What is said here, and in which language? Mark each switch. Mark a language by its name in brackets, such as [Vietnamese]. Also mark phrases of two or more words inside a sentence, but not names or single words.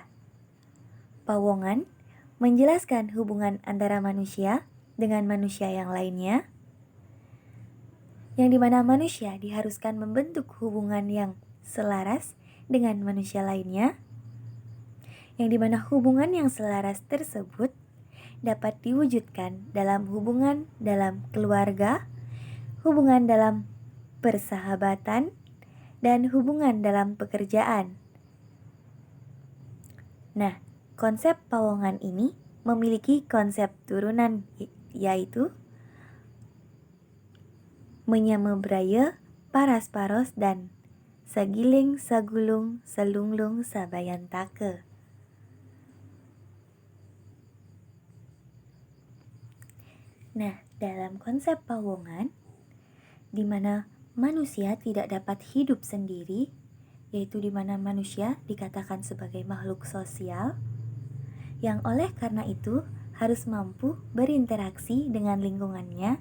[Indonesian] Pawongan menjelaskan hubungan antara manusia dengan manusia yang lainnya, yang dimana manusia diharuskan membentuk hubungan yang selaras dengan manusia lainnya, yang dimana hubungan yang selaras tersebut dapat diwujudkan dalam hubungan dalam keluarga, hubungan dalam persahabatan, dan hubungan dalam pekerjaan. Nah, konsep pawongan ini memiliki konsep turunan, yaitu menyamebraya, paras-paros, dan [Balinese] sagiling, sagulung, selunglung, sabayantake. [Indonesian] Nah, dalam konsep pawongan, di mana manusia tidak dapat hidup sendiri, yaitu di mana manusia dikatakan sebagai makhluk sosial, yang oleh karena itu harus mampu berinteraksi dengan lingkungannya.